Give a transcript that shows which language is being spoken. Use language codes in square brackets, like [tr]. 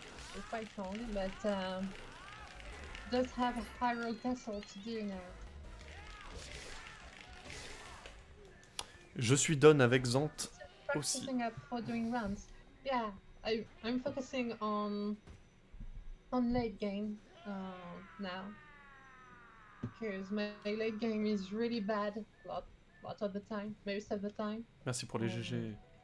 [en] So it's quite long, but does have a Hyrule Castle to do now. [fr] Je suis [en] done [fr] avec Xanth aussi. [en] Practicing up for doing runs. Yeah, I'm focusing on late game now because my late game is really bad lot of the time, most of the time. [fr] Merci pour les GG.